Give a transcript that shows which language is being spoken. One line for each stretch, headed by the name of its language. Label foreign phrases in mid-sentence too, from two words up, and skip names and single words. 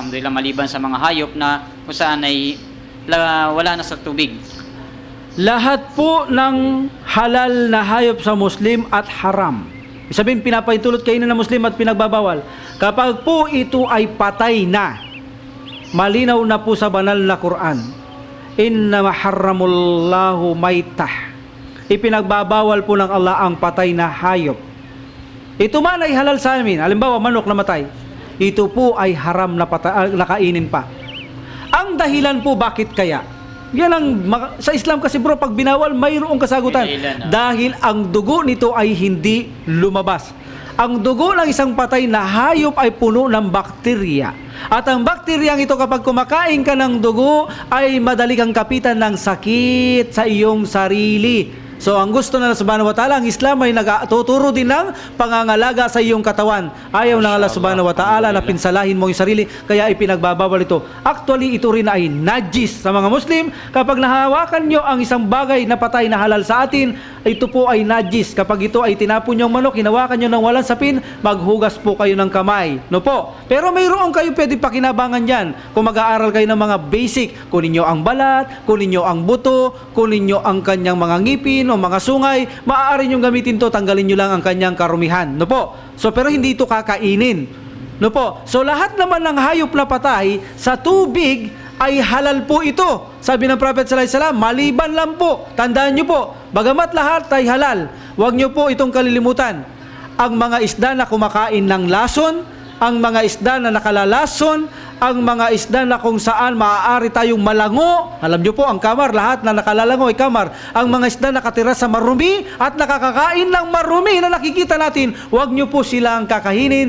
Filipino: Alhamdulillah, maliban sa mga hayop na kung saan ay wala na sa tubig. Lahat po ng halal na hayop sa Muslim at haram. Sabihin, pinapaintulot kayo na Muslim at pinagbabawal. Kapag po ito ay patay na, malinaw na po sa banal na Quran,
Arabic: إنما حرم الله الميتة.
Filipino: Ipinagbabawal po ng Allah ang patay na hayop. Ito man ay halal sa amin. Halimbawa, manok na matay. Ito po ay haram na kainin pa. Ang dahilan po bakit kaya? Yan ang sa Islam kasi bro, pag binawal, mayroong kasagutan. Dahil ang dugo nito ay hindi lumabas. Ang dugo ng isang patay na hayop ay puno ng bakterya. At ang bakteryang ito kapag kumakain ka ng dugo ay madali kang kapitan ng sakit sa iyong sarili. So ang gusto na
Arabic: سبحانه وتعالى,
Filipino: ang Islam ay nagtuturo din ng pangangalaga sa iyong katawan. Ayaw ng Allah
Arabic: سبحانه وتعالى
Filipino: na pinsalahin mo yung sarili, kaya ipinagbabawal ito. Actually, ito rin ay najis sa mga Muslim. Kapag nahawakan nyo ang isang bagay na patay na halal sa atin, ito po ay najis. Kapag ito ay tinapon yung manok, hinawakan nyo ng walang sapin, maghugas po kayo ng kamay. No po? Pero mayroon kayo pwede pakinabangan dyan. Kung mag-aaral kayo ng mga basic, kunin nyo ang balat, kunin nyo ang buto, kunin nyo ang kanyang mga ngipin, o mga sungay, maaari nyo gamitin to, tanggalin nyo lang ang kanyang karumihan. No po? So, pero hindi ito kakainin. No po? So, lahat naman ng hayop na patay sa tubig ay halal po ito. Sabi ng Prophet
Arabic: صلى الله عليه وسلم,
Filipino: maliban lang po. Tandaan nyo po, bagamat lahat ay halal, huwag nyo po itong kalilimutan. Ang mga isda na kumakain ng lason, ang mga isda na nakalalason, ang mga isda na kung saan maaari tayong malango. Alam nyo po, ang kamar, lahat na nakalalango ay kamar. Ang mga isda nakatira sa marumi at nakakakain ng marumi na nakikita natin, huwag nyo po silang kakainin.